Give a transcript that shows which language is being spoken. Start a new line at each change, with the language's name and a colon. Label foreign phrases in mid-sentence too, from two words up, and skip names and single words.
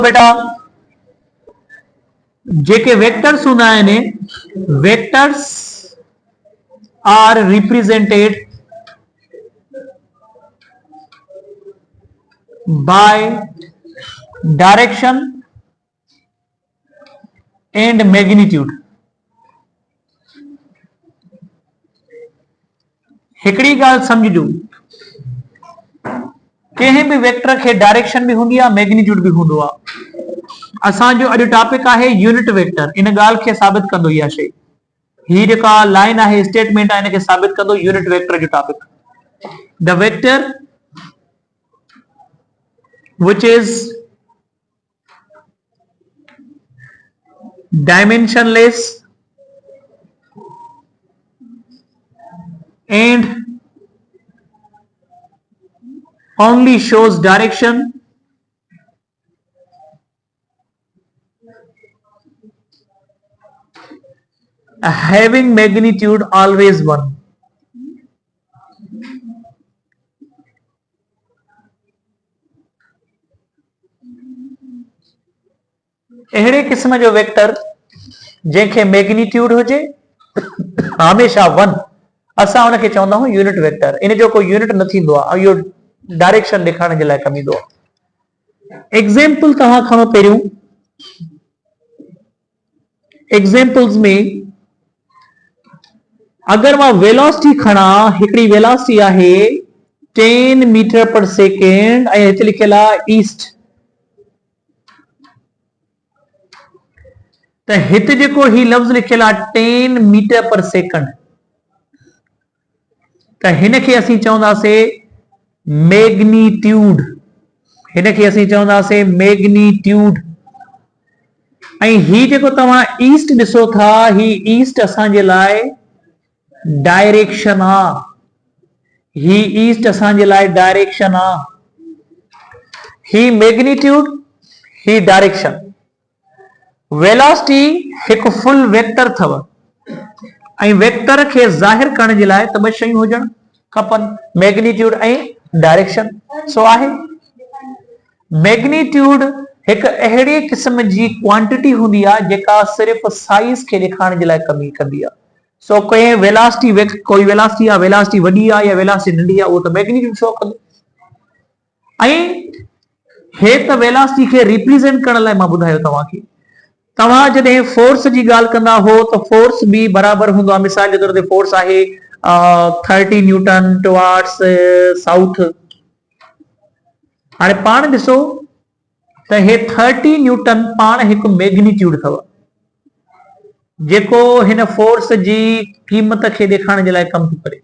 Sindhi: बेटा जेके वेक्टर्स हूंदा आहिनि
English: vectors are represented by direction and magnitude.
Sindhi: हिकड़ी गाल समझजो, कंहिं भी वेक्टर के डायरेक्शन भी होंगी मैग्नीट्यूड भी होंदो आ। असांजो अॼु टॉपिक आहे यूनिट वेक्टर। इन गाल के साबित कंदो इहा शइ। ही जेका लाइन आहे स्टेटमेंट आहे इनके साबित कंदो यूनिट वेक्टर जो टॉपिक।
English: the vector which is dimensionless and only shows direction having magnitude always 1।
Sindhi: अहिड़े किस्म जो वेक्टर जंहिंखे मैग्नीट्यूड हुजे हमेशा 1 असां हुनखे चवंदा आहियूं यूनिट वेक्टर। इन जो कोई यूनिट न थींदो आहे, इहो डायरेक्शन ॾेखारण जे लाइ कम ईंदो आहे। एग्जाम्पल तव्हां खणो पहिरियों। एग्जाम्पल्स में अगर मां वेलोसिटी खणा, हिकड़ी वेलोसिटी आहे 10
English: meter per second
Sindhi: ऐं हिते लिखियल आहे ईस्ट। त हिते जेको ही लफ्ज़ लिखियल आहे 10
English: meter per second,
Sindhi: त हिनखे असीं चवंदासीं मैग्नीट्यूड। हिनखे असीं चवंदासीं मैग्नीट्यूड। ऐं ही जेको तव्हां ईस्ट ॾिसो था, ही ईस्ट असांजे लाइ डायरेक्शन आ। ही ईस्ट असांजे लाइ डायरेक्शन आ। ही मैग्नीट्यूड, ही डायरेक्शन। वेलोसिटी एक फुल वेक्टर थव ऐं वेक्टर के जाहिर करण जे लाइ त ॿ शयूं हुजण खपन, मैग्नीट्यूड ऐं डायरेक्शन। सो आहे मैग्नीट्यूड एक अहिड़े किस्म जी क्वांटिटी हूंदी आहे जेका सिर्फ साइज के ॾेखारण जे लाइ कम कंदी आहे। सो कोई वेलोसिटी कोई वेलोसिटी आहे, वेलोसिटी वॾी आहे या वेलोसिटी नंढी आहे, उहो त मैग्नीट्यूड शो कंदो। ऐं हे त वेलोसिटी के रिप्रेजेंट करण लाइ मां ॿुधायो तव्हांखे। तव्हां जॾहिं फोर्स जी ॻाल्हि कंदा हो त फोर्स भी बराबर हूंदो आहे। मिसाल जे तौर ते फोर्स आहे 30
English: newton towards south.
Sindhi: हाणे पाण ॾिसो त हे 30 न्यूटन पाण हिकु मैग्नीट्यूड अथव जेको हिन फोर्स जी क़ीमत खे ॾेखारण जे लाइ कम थो करे।